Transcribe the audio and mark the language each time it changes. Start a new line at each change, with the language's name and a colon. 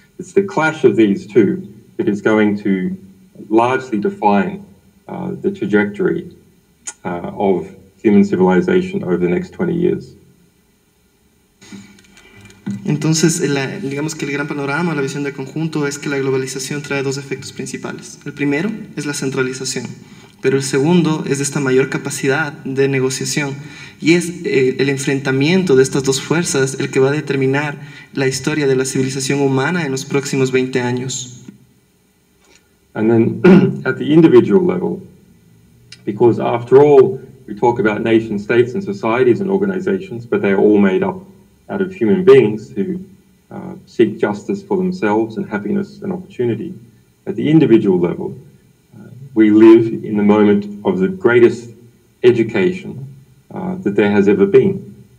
English: It's the clash of these 2 that is going to largely define the trajectory of human civilization over the next 20 years.
Spanish: Entonces, digamos que el gran panorama, la visión de conjunto es que la globalización trae 2 efectos principales. El primero es la centralización, pero el segundo es esta mayor capacidad de negociación, y es el enfrentamiento de estas 2 fuerzas el que va a determinar la historia de la civilización humana en los próximos 20 años.
English: And then at the individual level, because after all, we talk about nation states and societies and organizations, but they're all made up out of human beings who seek justice for themselves and happiness and opportunity. At the individual level, we live in the moment of the greatest education that there has ever been.